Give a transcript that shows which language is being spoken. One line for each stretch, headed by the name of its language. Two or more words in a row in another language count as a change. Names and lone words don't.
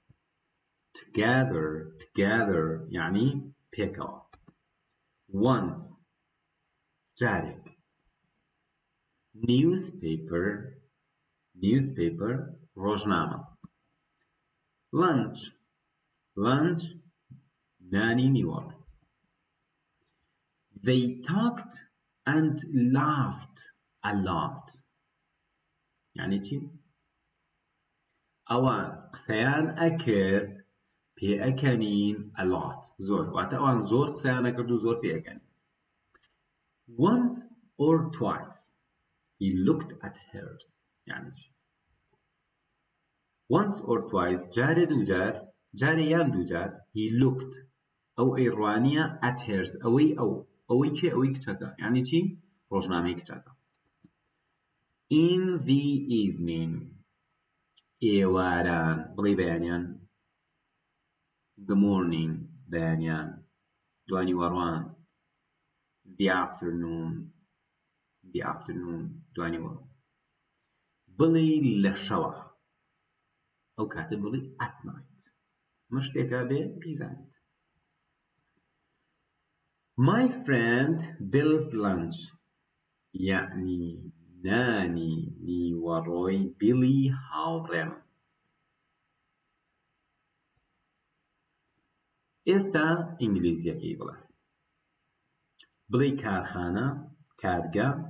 Central Kurdish: together یعنی پێکەوە once جارێک newspaper ڕۆژنامە lunch نانی نیوەڕ
English: they talked and laughed a lot
Central Kurdish: یعنی چی ئەوان قسەیان ئەکرد پێئەکەنین
English: a lot
Central Kurdish: زۆر واتە ئەوان زۆر قسەیان ئەکرد و زۆر پێئەکەنین
English: once or twice he looked at hers
Central Kurdish: یعنی چی
English: once or twice
Central Kurdish: جارێ دووجار جارێ یان دووجار
English: he looked
Central Kurdish: ئەو ئەیڕوانیە
English: at hers
Central Kurdish: ئەوەی کێ ئەوەی کچەکە یعنی چی ڕۆژنامەی کچەکە
English: in the evening
Central Kurdish: ئێواران بڵێ بەیانیان
English: the morning
Central Kurdish: بەیانیان دوانی وەڕوان the afternoon دوانی وەڕوان بڵێ لە شەوە ئەو کاتە بڵێ
English: at night
Central Kurdish: مشتێکە بێ بیزانیت
English: my friend Bill's lunch
Central Kurdish: یعنی نانی نیوەڕۆی بیلی هاوڕێم ئێستا ئینگلیزیەکەی بڵێ کارخانە کارگا